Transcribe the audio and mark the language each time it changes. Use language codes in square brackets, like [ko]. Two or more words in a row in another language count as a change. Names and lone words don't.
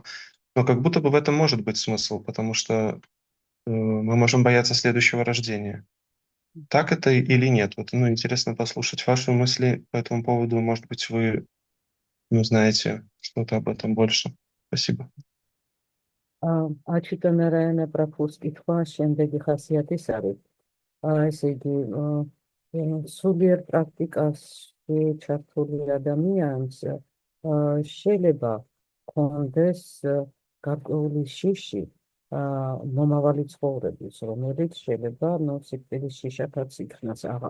[ru] Но как будто бы в этом может быть смысл, потому что мы можем бояться следующего рождения. Так это или нет? Вот, интересно послушать ваши мысли по этому поводу. Может быть, вы, знаете что-то об этом больше. Спасибо. [ka] აჩიტა ნარაიანა პრაბჰუს კითხვა შემდეგი ხასიათის არის. ესე იგი, სულიერ პრაქტიკაში ჩართული ადამიანს შეიძლება ჰქონდეს გარკვეული შიში მომავალი ცხოვრების, რომელიც შეიძლება სიკვდილის შიშაკაც იქნას